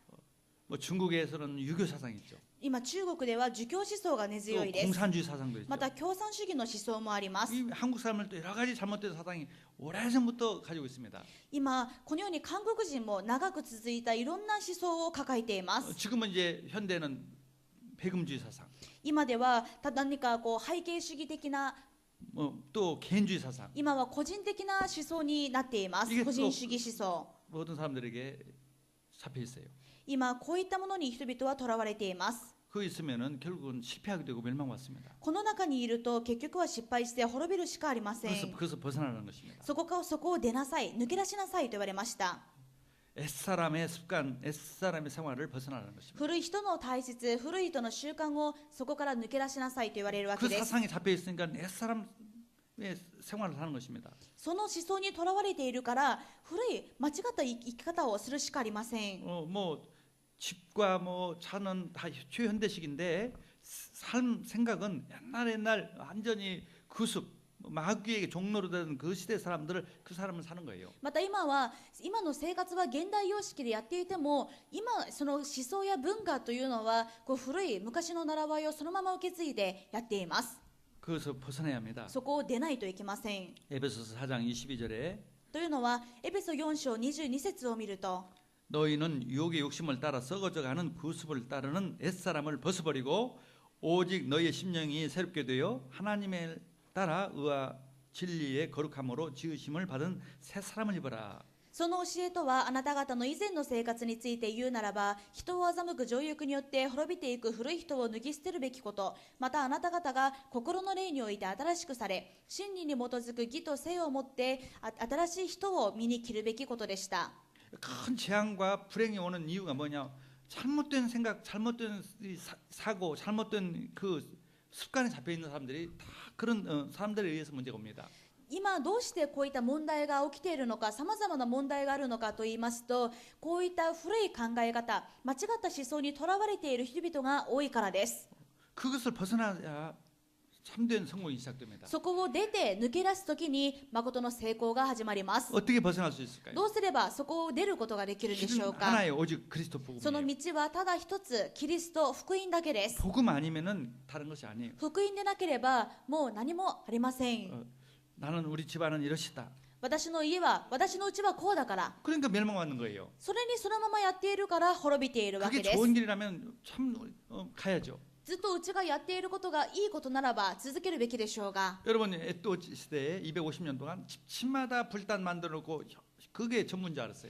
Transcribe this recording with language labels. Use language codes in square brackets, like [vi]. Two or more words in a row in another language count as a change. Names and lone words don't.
[ko] 뭐 중국에서는 유교 사상이 있죠. [ja] 今中国では儒教思想が根 [ko] 또 [ja] 強いです。 [ko] 공산주의 사상도 있죠. [ja] また共産主義の思想もあります。 [ko] 이 한국 사람들도 여러 가지 잘못된 사상이 오래전부터 가지고 있습니다. [ja] 今このように韓国人も長く続いたいろんな思想を抱えています。 [ko] 지금은 이제 현대는 배금주의 사상, [ja] 今では何か背景主義的な [ko] 또 개인주의 사상 [ja] 今は個人的な思想になっています。 [ko] 이게 [ja] 個人主義思想。 [ko] 모든 사람들에게 잡혀 있어요. [ja] 今こういったものに人々はとらわれています。 [ko] 그 있으면은 결국은 실패하게 되고 멸망받습니다. [ja] この中にいると結局は失敗して滅びるしかありません。 [ko] 그래서 벗어나는 것입니다. [ja] そこを出なさい、抜け出しなさいと言われました。 [ko] 옛사람의 습관, 옛사람의 생활을 벗어나는 것입니다. [ja] 古い人の体質、古い人の習慣をそこから抜け出しなさいと言われるわけ [ko] 그 [ja] です。 [ko] 사상이 잡혀 있으니까 옛사람의 생활을 하는 것입니다. [ja] その思想にとらわれているから古い間違った生き方をするしかありません。 [ko] 뭐 집과 뭐 차는 다 최현대식인데 삶 생각은 옛날 완전히 구습 마귀에게 종로로 된 그 시대 사람들을 그 사람을 사는 거예요. [ja] また今の生活は現代様式でやっていても今その思想や文化というのは古い昔の習わいをそのまま受け継いでやっています。 [ko] 그것을 벗어나야 합니다. [ja] そこを出ないといけません。 [ko] 에베소서 4장 22절에 [ja] というのはエペソ4章22節を見ると [ko] 너희는 유혹의 욕심을 따라 썩어져가는 구습을 따르는 옛사람을 벗어버리고 오직 너희의 심령이 새롭게 되어 하나님을 따라 의와 진리의 거룩함으로 지으심을 받은 새 사람을 입어라. [ja] その教えとはあなた方の以前の生活について言うならば人を欺く情欲によって滅びていく古い人を脱ぎ捨てるべきことまたあなた方が心の霊において新しくされ真理に基づく義と聖をもって新しい人を身に着るべきことでした。 [ko] 큰 재앙과 불행이 오는 이유가 뭐냐? 잘못된 생각, 잘못된 사고, 잘못된 그 습관에 잡혀 있는 사람들이 다 그런 사람들에 의해서 문제가 옵니다. [ja] 今どうしてこういった問題が起きているのか、さまざまな問題があるのかと言いますと、こういった古い考え方、間違った思想にとらわれている人々が多いからです。 [ko] 그것을 벗어나야 참된 성공이 시작됩니다. [ja] そこを出て抜け出すときに誠の成功が始まります。 [ko] 어떻게 벗어날 수 있을까요? [ja] どうすればそこを出ることができるでしょう [ko] 길은 [ja] か。 [ko] 하나예요. 오직 그리스도 [ja] その [ko] 복음이에요. [ja] 道はただ一つ、キリスト福音だけです。 [ko] 복음 아니면은 다른 것이 아니에요. [ja] 福音でなければもう何もありません。 [ko] 나는 우리 집안은 이러시다. [ja] 私の家は、私のうちはこうだから、 [ko] 그러니까 멸망받는 거예요. [ja] それにそのままやっているから滅びているわ [ko] 그게 [ja] けです。 [ko] 좋은 길이라면 참 가야죠. [ja] ずっとうちがやっていることがいいことならば続けるべきでしょうが、 [ko] 여러분 에또 시대에 250년 동안 집집마다 불단 만들어 놓고 그게 전부인 줄 알았어요.